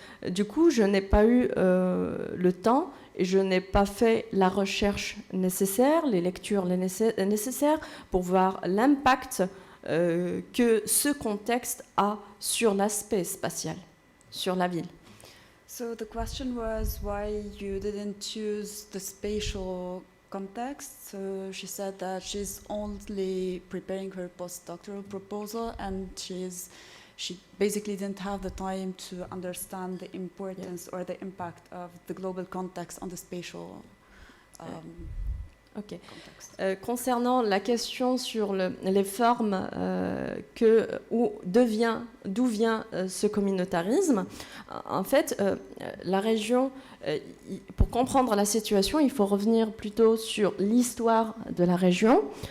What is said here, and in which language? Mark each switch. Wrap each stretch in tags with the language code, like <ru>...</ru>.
<fr>Du coup, je n'ai pas eu le temps et je n'ai pas fait la recherche nécessaire, les lectures nécessaires pour voir l'impact que ce contexte a sur l'aspect spatial, sur la ville.</fr> <en>So the question was why you didn't choose the spatial context. So she said that she's only preparing her postdoctoral proposal and she basically didn't have the time to understand the importance or the impact of the global context on the spatial Ok. context.</en> <fr>Concernant la question sur les formes, d'où vient ce communautarisme, en fait, la région, pour comprendre la situation, il faut revenir plutôt sur l'histoire de la région.</fr>